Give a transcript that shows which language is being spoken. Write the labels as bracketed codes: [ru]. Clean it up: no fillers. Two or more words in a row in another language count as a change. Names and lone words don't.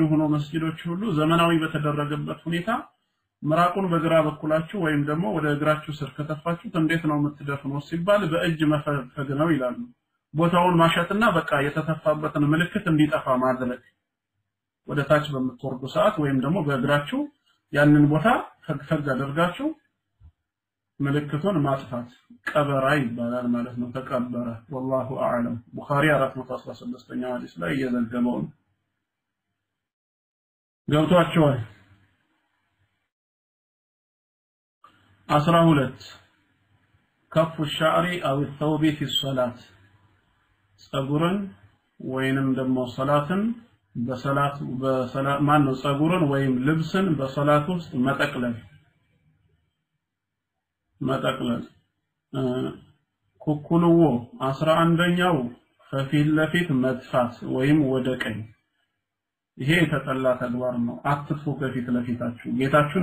[am] ሆኖ መስጊዶች ሁሉ ዘመናዊ በተደረገበት ሁኔታ ምራቁን በግራ በኩላችሁ ወይም ደግሞ ወደ እግራችሁ ስር ከተፋችሁት እንዴት ነው የምትደፍኑት ሲባል በእጅ መፈገግ ነው ይላሉ ቦታውን ማሸትና በቃ የተተፋበትን ምልክት እንዲጠፋ ማድረግ ወደ ታች በመጥወርዱ ሰዓት ወይም ደግሞ በእግራችሁ ያንን ቦታ ፈግፈግ አድርጋችሁ ምልክቱን ማጥፋት ቀበራ ይባላል ማለት ነው ተቀበረ [ar] والله اعلم [am] ቡኻሪ 416ኛው ሐዲስ ላይ የዘገበው ገብቷችኋል 12 [ar] كف الشعر او الثوب في الصلاه [am] ጸጉርን ወይንም ደግሞ ሶላትን በሰላት ማን ነው ጸጉርን ወይም ልብስን በሰላት ውስጥ መጠቅለል ኩኩልዎ 11ኛው ከፊት ለፊት መጥፋት ወይም ወደ ቀኝ ይሄ የተጠላ ተግባር ነው አትጥፉ ከፊት ለፊታችሁ ጌታችሁን